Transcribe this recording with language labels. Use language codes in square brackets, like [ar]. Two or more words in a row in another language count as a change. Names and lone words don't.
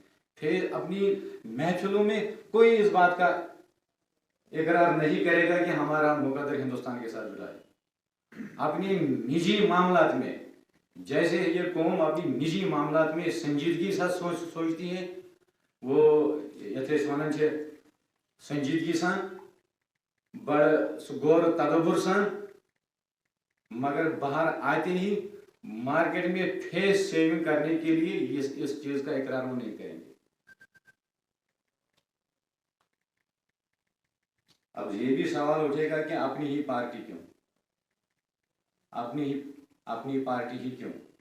[ur] پھر اپنی محفلوں میں کوئی اس بات کا اقرار نہیں کرے گا کہ ہمارا مقدر ہندوستان کے ساتھ جڑا ہے. اپنی نجی معاملات میں جیسے یہ قوم اپنی نجی معاملات میں سنجیدگی سے سوچتی ہے, وہ [ks] یتھ ونان سنجیدگی سان بڑا غور تدبر سان, [ur] مگر باہر آتے ہی مارکیٹ میں [en] face saving [ur] کرنے کے لیے اس چیز کا اقرار وہ نہیں کریں گے. اب یہ بھی سوال اٹھے گا کہ اپنی ہی پارٹی کیوں, اپنی پارٹی ہی کیوں.